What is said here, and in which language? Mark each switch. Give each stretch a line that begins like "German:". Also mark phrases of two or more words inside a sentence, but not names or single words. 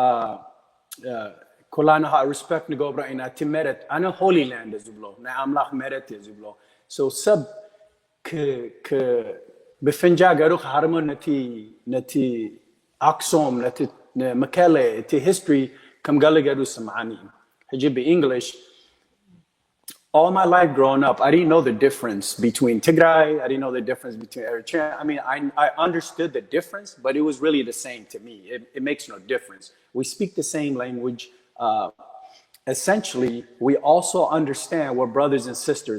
Tigrinya: ኩላና ሪስፔክት ንገብሮ ኢና እቲ መሬት ኣነ
English: holy land
Tigrinya: ዝብሎ ናይ ኣምላኽ መሬት እዩ ዝብሎ so ሰብ ብፍንጃ ገይሩ ክሃርሞ ነቲ ኣክሱም ነቲ መቀለ እቲ ሂስትሪ ከም ገለ ገይሩ ስምዓኒ ሕጂ ብእንግሊሽ
English: all my life growing up, I didn't know the difference between Tigray. I didn't know the difference between Eritrea. I mean, I understood the difference, but it was really the same to me. It makes no difference. We speak the same language. Essentially, we also understand we're brothers and sisters.